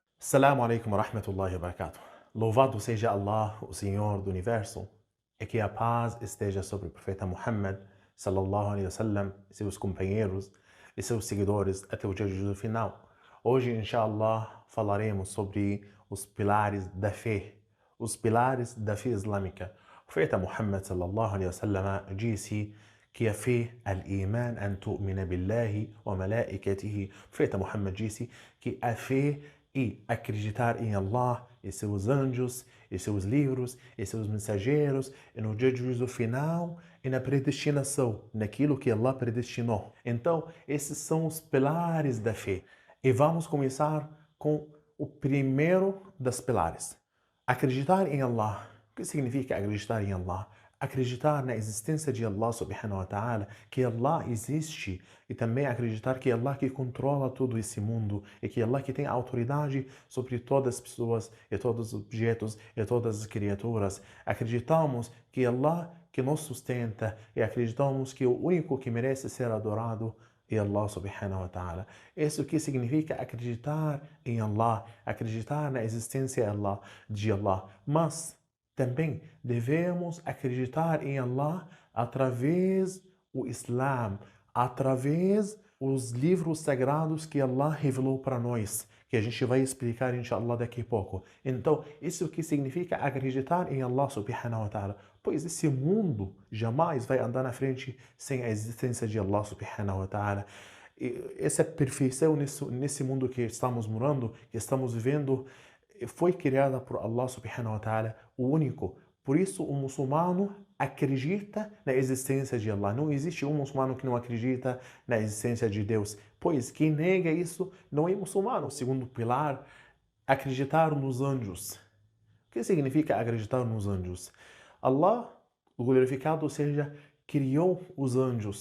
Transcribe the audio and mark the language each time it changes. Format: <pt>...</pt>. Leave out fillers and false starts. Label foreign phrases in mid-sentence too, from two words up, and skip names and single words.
<ar>السلام عليكم ورحمة الله وبركاته.</ar> <pt>Louvado seja Allah, o Senhor do Universo, e que a paz esteja sobre o profeta Muhammad,</pt> <ar>صلى الله عليه وسلم,</ar> <pt>seus companheiros e seus seguidores até o dia de juízo final. Hoje, inshallah, falaremos sobre os pilares da fé, islâmica. O profeta Muhammad,</pt> <ar>صلى الله عليه وسلم,</ar> <pt>disse que a fé,</pt> <ar>الإيمان أن تؤمن بالله وملائكته.</ar> <pt>O profeta Muhammad disse que a fé e acreditar em Allah, e seus anjos, e seus livros, e seus mensageiros, e no dia de juízo final, e na predestinação, naquilo que Allah predestinou. Então, esses são os pilares da fé. E vamos começar com o primeiro das pilares. Acreditar em Allah. O que significa acreditar em Allah? Acreditar na existência de Allah</pt> <ar>سبحانه وتعالى,</ar> <pt>que Allah existe, e também acreditar que Allah que controla todo esse mundo e que Allah que tem autoridade sobre todas as pessoas e todos os objetos e todas as criaturas. Acreditamos que Allah que nos sustenta e acreditamos que o único que merece ser adorado é Allah</pt> <ar>سبحانه وتعالى.</ar> <pt>Isso que significa acreditar em Allah, acreditar na existência de Allah. Mas também devemos acreditar em Allah através do Islã, através dos livros sagrados que Allah revelou para nós, que a gente vai explicar, inshallah, daqui a pouco. Então, isso que significa acreditar em Allah</pt> <ar>سبحانه وتعالى,</ar> <pt>pois esse mundo jamais vai andar na frente sem a existência de Allah</pt> <ar>سبحانه وتعالى.</ar> <pt>Essa perfeição nesse mundo que estamos morando, que estamos vivendo, foi criada por Allah</pt> <ar>سبحانه وتعالى,</ar> <pt>o único. Por isso o muçulmano acredita na existência de Allah. Não existe um muçulmano que não acredita na existência de Deus, pois quem nega isso não é muçulmano. O segundo pilar, acreditar nos anjos. O que significa acreditar nos anjos? Allah, o glorificado seja, criou os anjos.</pt>